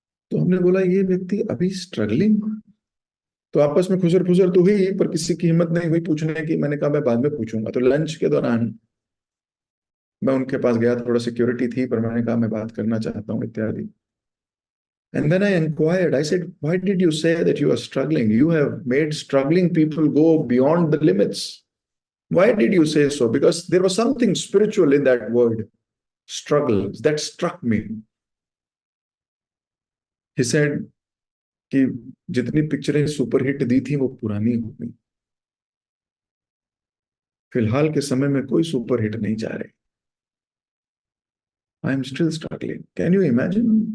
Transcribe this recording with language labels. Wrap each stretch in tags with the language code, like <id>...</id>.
<hi>तो हमने बोला ये व्यक्ति अभी स्ट्रगलिंग। तो आपस में खुसर फुसर तो हुई, पर किसी की हिम्मत नहीं हुई पूछने की। मैंने कहा मैं बाद में पूछूंगा। तो लंच के दौरान मैं उनके पास गया, थोड़ा सिक्योरिटी थी, पर मैंने कहा मैं बात करना चाहता हूँ इत्यादि।</hi> <en>And then I inquired, I said, why did you say that you are struggling? You have made struggling people go beyond the limits. Why did you say so? Because there was something spiritual in that word, struggle, that struck me. He said</en> <hi>कि जितनी पिक्चरें superhit दी थी वो पुरानी हो गई, फिलहाल के समय में कोई सुपरहिट नहीं जा रहे।</hi> <en>I am still struggling. Can you imagine?</en>